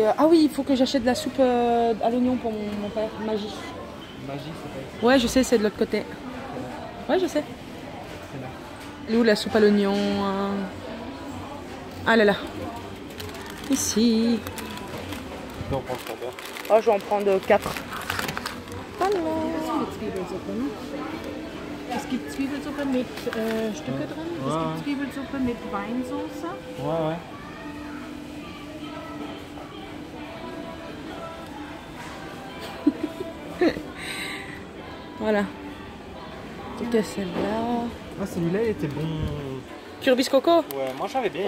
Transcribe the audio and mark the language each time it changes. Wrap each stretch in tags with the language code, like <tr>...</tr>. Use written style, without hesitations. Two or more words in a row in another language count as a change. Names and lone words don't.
<fr>Ah oui, il faut que j'achète de la soupe à l'oignon pour mon père. Magie. Magie, c'est pas. Ouais, je sais, c'est de l'autre côté. Ouais, je sais. C'est là. Elle est où la soupe à l'oignon? Ah là là. Ici. Tu peux en prendre combien? Oh, je vais en prendre 4.</fr> <de>Hallo. Zwiebelsuppe. Es gibt Zwiebelsuppe mit Stücke drin. Es gibt Zwiebelsuppe mit Weinsauce.</de> <fr>Ouais, ouais. Voilà. Donc celle-là. Ah, celui-là, il était bon. Curbis coco. Ouais, moi j'avais bien</fr>